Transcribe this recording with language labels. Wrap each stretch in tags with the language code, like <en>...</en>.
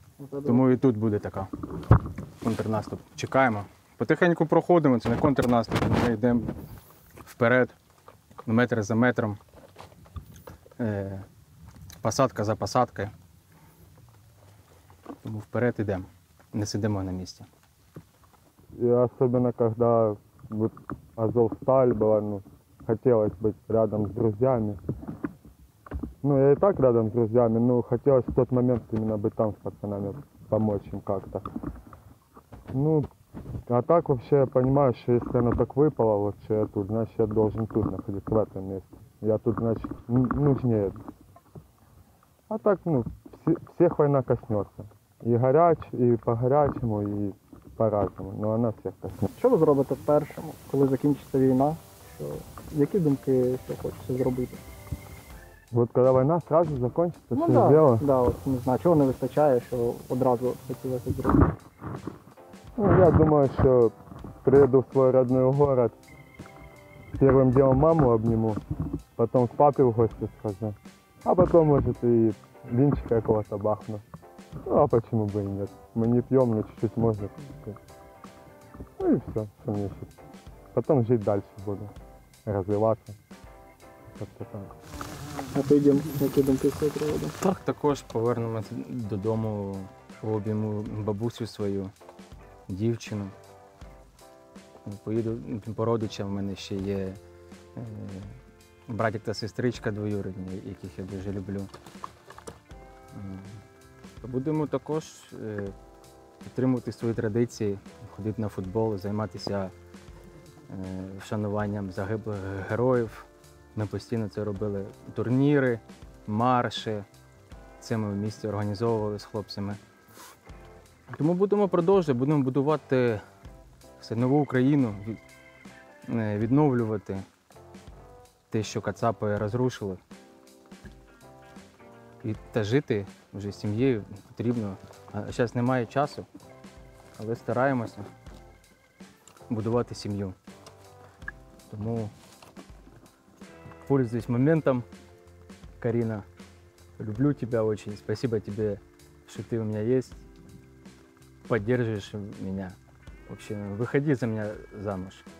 <uk>Тому і тут буде така контрнаступ. Чекаємо. Потихеньку проходимо, це не контрнаступ. Ми йдемо вперед, метр за метром, посадка за посадкою. Тому вперед йдемо, не сидимо на місці.</uk> <ru>И особенно, когда вот Азовсталь была, ну, хотелось быть рядом с друзьями. Ну, я и так рядом с друзьями, но хотелось в тот момент именно быть там с пацанами, помочь им как-то. Ну, а так вообще я понимаю, что если оно так выпало, вот что я тут, значит, я должен тут находиться, в этом месте. Я тут, значит, нужнее. А так, ну, всех война коснется. И и по-горячему, и по-разному. Но она всех коснется.</ru> <uk>Що ви зробите першим, коли закінчиться війна? Які думки, що хочеться зробити?</uk> <ru>Вот когда война сразу закончится, Ну все да, дело.</ru> <uk>да, от не знаю, чого не вистачає, що одразу хотілося зробити.</uk> <ru>Ну, я думаю, что приеду в свой родной город, первым делом маму обниму, потом к папе в гости схожу, а потом, может, и винчика какого-то бахну. Ну, а почему бы и нет? Мы не пьем, но чуть-чуть можно. Ну и все, что мне еще. Потом жить дальше буду, развиваться. Как-то так.</ru> <uk>А ти йдемо, які думки з цього приводу? Так, також повернемося додому, обійму бабусю свою, дівчину. Поїду по родичам, в мене ще є братик та сестричка двоюрідні, яких я дуже люблю. Будемо також підтримувати свої традиції, ходити на футбол, займатися вшануванням загиблих героїв. Ми постійно це робили. Турніри, марші. Це ми в місті організовували з хлопцями. Тому будемо продовжувати, будемо будувати все нову Україну, відновлювати те, що кацапи розрушили. Та жити вже з сім'єю потрібно. А зараз немає часу, але стараємося будувати сім'ю.</uk> <ru>Тому пользуюсь моментом, Карина. Люблю тебя очень. Спасибо тебе, что ты у меня есть. Поддерживаешь меня. Вообще, выходи за меня замуж.</ru>